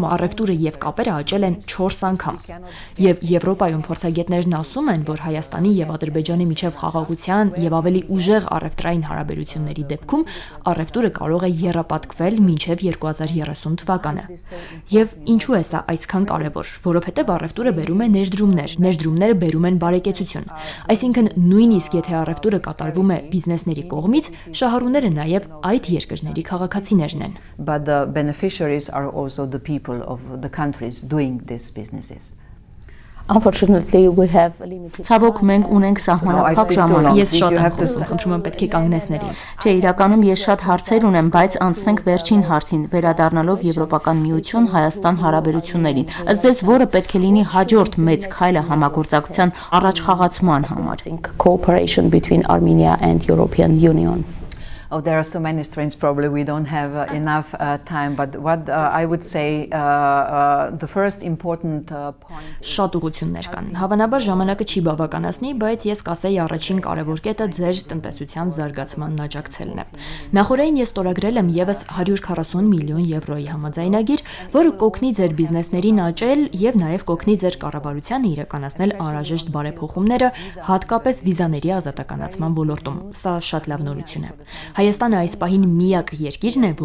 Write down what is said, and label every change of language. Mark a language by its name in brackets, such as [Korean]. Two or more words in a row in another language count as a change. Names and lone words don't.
[Armenian] առևտուրը եւ կապերը աճել են 4 անգամ։ Եվ Եվրոպայում փորձագետներն ասում են, որ Հայաստանի եւ Ադրբեջանի միջև խաղաղության եւ ավելի ուժեղ առևտրային հարաբերությունների դեպքում առևտուրը կարող է եռապատկվել մինչև 2030 թվականը։ Եվ ինչու է սա այսքան կարևոր, որովհետև առևտուրը բերում է ներդրումներ, ներդրումները բերում են բարեկեցություն։ Այսինքն նույնիսկ եթե առևտուրը կատարվում է բիզնեսների կողմից, շահառուները նաև այդ երկրների քաղաքացիներն են։ [English] But the beneficiaries are also the people of the countries doing these businesses. Unfortunately, we have limited. [Armenian] Ցավոք մենք ունենք սահմանափակ ժամանակ։ Ես շատ եմ խոսում, խնդրում եմ պետք է կանգնեցնել ինձ։ Չէ, իրականում ես շատ հարցեր ունեմ, բայց անցնենք վերջին հարցին, վերադառնալով Եվրոպական միություն Հայաստան հարաբերություններին։ Ըստ ձեզ, որը պետք է լինի հաջորդ մեծ քայլը համագործակցության առաջխաղացման համար։ [English] Cooperation between Armenia and European Union. Oh, there are so many strings. Probably we don't have enough time. But what I would say, the first important point. [Armenian] Շատ ուղղություններ կան։ Հավանաբար ժամանակը չի բավականացնի, բայց ես կասեի առաջին կարևոր կետը ձեր տնտեսության զարգացմանն աջակցելն է։ Նախորդին ես ստորագրել եմ եւս 140 միլիոն եվրոյի համաձայնագիր, որը կօգնի ձեր բիզնեսներին աճել եւ նաեւ կօգնի ձեր կառավարությանը իրականացնել անհրաժեշտ բարեփոխումները, հատկապես վիզաների ազատականացման ոլորտում։ Սա շատ լավ նորություն է։ Հայաստանը այս պահին միակ երկիրն է,